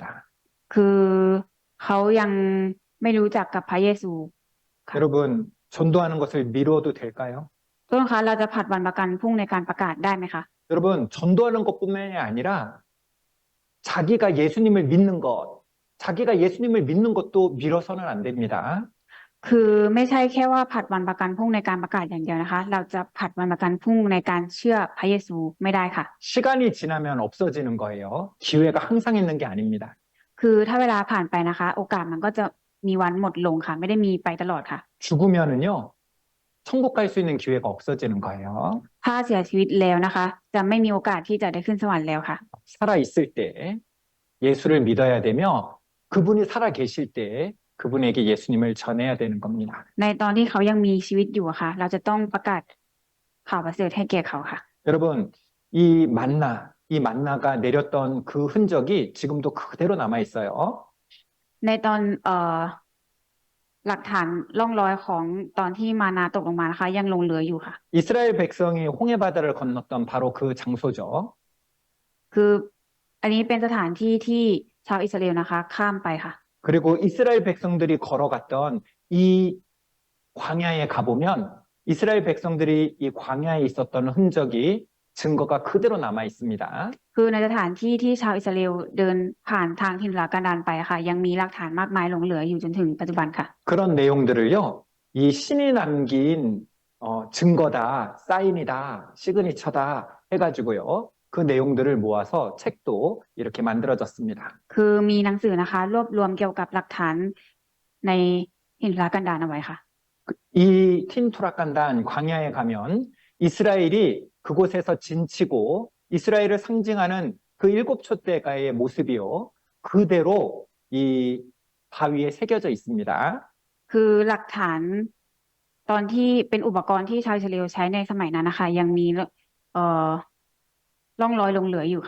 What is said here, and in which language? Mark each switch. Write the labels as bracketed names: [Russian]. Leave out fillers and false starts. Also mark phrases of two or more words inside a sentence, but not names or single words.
[Thai] คือเขายังไม่รู้จักกับพระเยซูค่ะ [Korean] 여러분, 전도하는 것을 미뤄도 될까요? [Thai] ต้นคะเราจะผัดวันประกันพรุ่งในการประกาศได้ไหมคะ [Korean] 여러분, 전도하는 것뿐만이 아니라 자기가 예수님을 믿는 것, 자기가 예수님을 믿는 것도 미뤄서는 안 됩니다. [Thai] คือไม่ใช่แค่ว่าผัดวันประกันพรุ่งในการประกาศอย่างเดียวนะคะ เราจะผัดวันประกันพรุ่งในการเชื่อพระเยซูไม่ได้ค่ะ [Korean] 시간이 지나면 없어지는 거예요. 기회가 항상 있는 게 아닙니다. [Thai] คือถ้าเวลาผ่านไปนะคะ โอกาสมันก็จะมีวันหมดลงค่ะ ไม่ได้มีไปตลอดค่ะ [Korean] 죽으면은요, 천국 갈 수 있는 기회가 없어지는 거예요. [Thai] ถ้าเสียชีวิตแล้วนะคะ จะไม่มีโอกาสที่จะได้ขึ้นสวรรค์แล้วค่ะ [Korean] 살아 있을 때 예수를 믿어야 되며 그분이 살아 계실 때 그분에게 예수님을 전해야 되는 겁니다. [Thai] ในตอนที่เขายังมีชีวิตอยู่อะค่ะ เราจะต้องประกาศข่าวประเสริฐให้แก่เขาค่ะ [Korean] 여러분, 이 만나가 내렸던 그 흔적이 지금도 그대로 남아 있어요. [Thai] ในตอนหลักฐานร่องรอยของตอนที่มานาตกลงมานะคะ ยังหลงเหลืออยู่ค่ะ [Korean] 이스라엘 백성이 홍해 바다를 건넜던 바로 그 장소죠. [Thai] คืออันนี้เป็นสถานที่ที่ชาวอิสราเอลนะคะ ข้ามไปค่ะ [Korean] 그리고 이스라엘 백성들이 걸어갔던 이 광야에 가보면 이스라엘 백성들이 이 광야에 있었던 흔적이 증거가 그대로 남아 있습니다. [Thai] คือในสถานที่ที่ชาวอิสราเอลเดินผ่านทางถิ่นทุรกันดารไปค่ะ ยังมีหลักฐานมากมายหลงเหลืออยู่จนถึงปัจจุบันค่ะ [Korean] 그런 내용들을요, 이 신이 남긴 증거다, 사인이다, 시그니처다 해가지고요, 그 내용들을 모아서 책도 이렇게 만들어졌습니다. [Thai] คือมีหนังสือนะคะ รวบรวมเกี่ยวกับหลักฐานในถิ่นทุรกันดารเอาไว้ค่ะ [Korean] 이 틴투라칸단 광야에 가면 이스라엘이 그곳에서 진치고 이스라엘을 상징하는 그 일곱 촛대가의 모습이요, 그대로 이 바위에 새겨져 있습니다. [Thai] คือหลักฐานตอนที่เป็นอุปกรณ์ที่ชาวอิสราเอลใช้ในสมัยนั้นนะคะ ยังมีร่องรอยหลงเหลืออยู่ค่ะ